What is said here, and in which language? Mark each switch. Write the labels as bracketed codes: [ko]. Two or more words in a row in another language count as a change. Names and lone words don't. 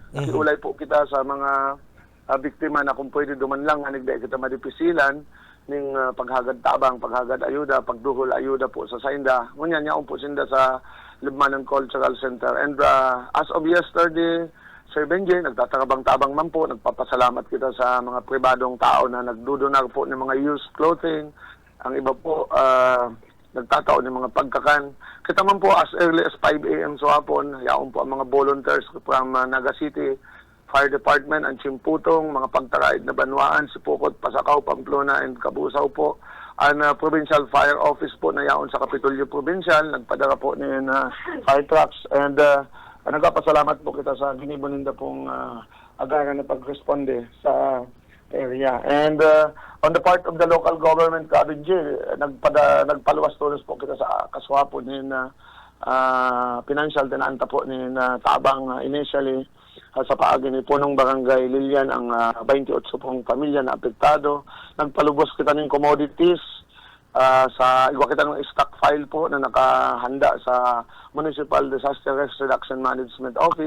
[bik] Nakiulay po kita sa mga biktima na kung pwede duman lang, anigday kita madipisilan ning paghagad tabang, paghagad ayuda, pagduhol ayuda po sa sainda. Ngunyan yaon po sinda sa Libmanan Cultural Center. [en] And as of yesterday, Sir Benji, [bik] nagtatabang-tabang man po, nagpapasalamat kita sa mga pribadong tao na nagdudonar po ng mga [en] used clothing. [bik] Ang iba po, nagtataon ng mga pagkakan. Kita man po [en] as early as 5 a.m. [bik] so hapon, yaon po ang mga volunteers from Naga City Fire Department, ang Chimputong, mga pagtaraid na Banwaan, Sipukot, Pasakaw, Pamplona, and Kabusaw po. Ang Provincial Fire Office po na yaon sa Kapitolyo Provincial, nagpadara po ng [en] fire trucks. [bik] And nagpapasalamat po kita sa ginibuninda pong agaran na pagresponde sa area. [en] And on the part of the local government, [bik] KBG, nagpaluwas tulos po kita sa kaswapo ng financial tinanta po ng tabang initially sa paagi ni Punong Barangay Lilian ang 28 pong pamilya na apektado. Nagpalubos kita ng commodities sa igwa kita ng stockpile po na nakahanda sa Municipal Disaster Risk Reduction Management Office.